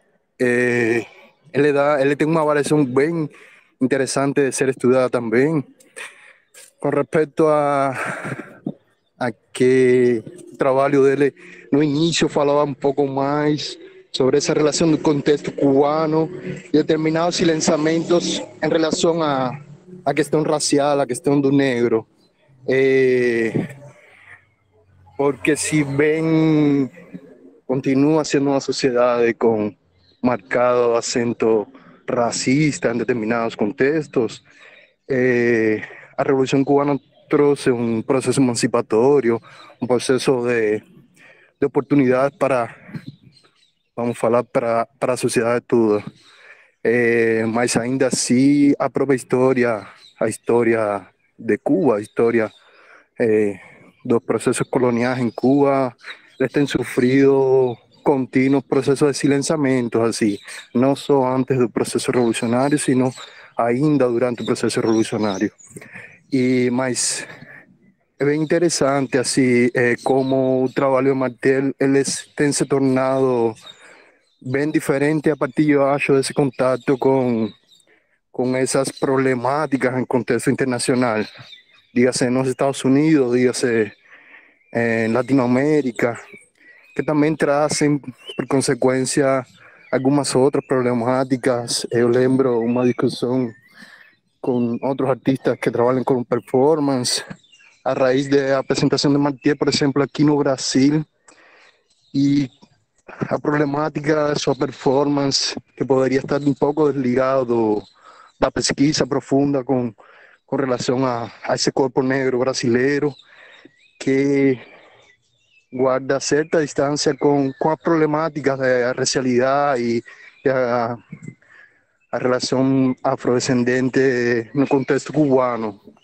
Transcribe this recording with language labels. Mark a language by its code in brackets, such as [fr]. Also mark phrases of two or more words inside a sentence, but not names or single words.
[pt] ele tem uma variação bem interessante de ser estudada também, com respeito a que o trabalho dele no início falava um pouco mais sobre essa relação do contexto cubano e determinados silenciamentos em relação à questão racial, à questão do negro. [es] Porque si bien continúa siendo una sociedad con marcado acento racista en determinados contextos, la Revolución Cubana trouxe un proceso emancipatorio, un proceso de oportunidad para, vamos a falar, [pt] para a sociedade toda. Mas ainda assim, a própria história, a história de Cuba, a história dos processos coloniais em Cuba, eles têm sofrido contínuos processos de silenciamento, assim, não só antes do processo revolucionário, sino ainda durante o processo revolucionário. Mas é bem interessante, assim, como o trabalho de Martel, eles têm se tornado bem diferente a partir, eu acho, desse contato com essas problemáticas em contexto internacional. [es] Dígase en los Estados Unidos, dígase en Latinoamérica, que también traen por consecuencia algunas otras problemáticas. Yo lembro una discusión con otros artistas que trabajan con performance a raíz [pt] da apresentação de Mathieu, por exemplo, aqui no Brasil, e a problemática da sua performance, que poderia estar um pouco desligado da pesquisa profunda com relação a esse corpo negro brasileiro, que guarda certa distância com a problemática da racialidade e a relação afrodescendente no contexto cubano.